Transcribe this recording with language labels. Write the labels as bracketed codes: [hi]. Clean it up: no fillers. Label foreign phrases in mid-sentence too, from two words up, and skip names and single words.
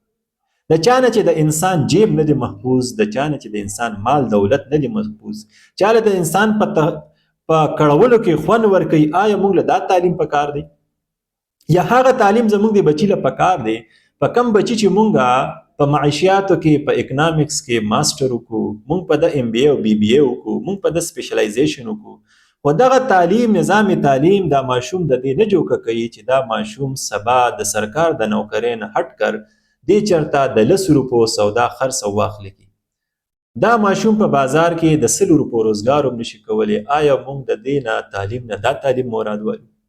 [ps] د چانه چې د انسان جیب نه دی محفوظ، د چانه چې د انسان مال دولت نه دی محفوظ، چاله د انسان په کړولو کې خوند ورکوي، آیا موږ له دا تعلیم پکار دی؟ یا هغه تعلیم زموږ د بچی له پکار دی په کم بچی چې مونږه په معیشیاتو کې په اکنامکس کې ماسټر وکړو، مونږ په د ام بی ای او بی بی ای وکړو، مونږ په د سپیشلایزیشن وکړو، خو دغه تعلیم نظام تعلیم دا ماشوم د دې نه جوړ کوي چې دا ماشوم سبا د سرکار د نوکرۍ نه هټ کر دی چرته د 10 روپو سودا خرڅ او واخلي. دا ماشوم په بازار کې د 100 روپو روزګار هم نشي کولی، آیا موږ د دې نه تعلیم نه دا تعلیم مراد وایو؟